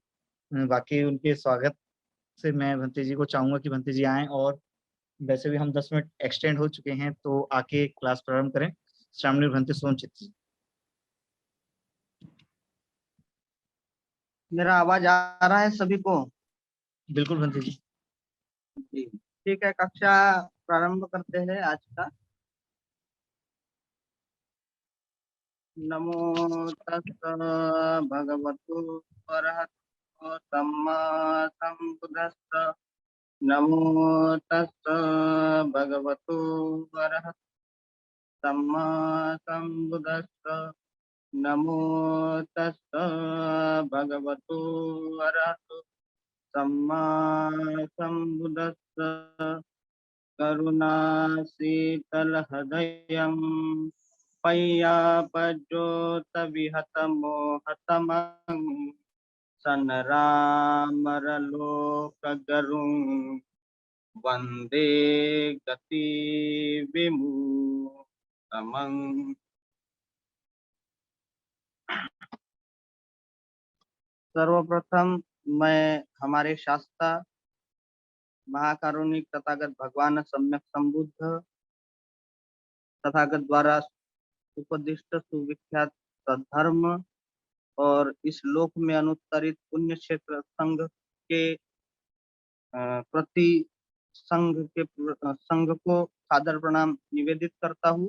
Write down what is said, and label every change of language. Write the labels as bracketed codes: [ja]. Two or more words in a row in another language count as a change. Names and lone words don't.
[hi] बाकी उनके स्वागत से मैं भंते जी को चाहूंगा कि भंते जी आएं, और वैसे भी हम 10 मिनट एक्सटेंड हो चुके हैं तो आके क्लास प्रारंभ करें। श्रामणीर भंते सोमचित। मेरा आवाज आ रहा है सभी को? बिल्कुल भंते जी। ठीक है, कक्षा प्रारंभ करते हैं आज का। [pi] नमो तस् भगवतो अरहतो सम्मा संबुद्धस्स। नमो तस् भगवतो अरहतो सम्मा संबुद्धस्स। नमो तस् भगवतो अरहतो सम्मा संबुद्धस्स। करुणा शीतल हृदयं पय्यापज्योतविहतमोहतमं सनरामरलोकगरुं वन्दे गतिविमुक्तमं। [hi] सर्वप्रथम मैं हमारे शास्त्रा महाकारुणिक तथागत भगवान सम्यक संबुद्ध तथागत द्वारा उपदिष्ट सुविख्यात सद्धर्म और इस लोक में अनुत्तरित पुण्य क्षेत्र संघ के प्रति संघ को सादर प्रणाम निवेदित करता हूँ।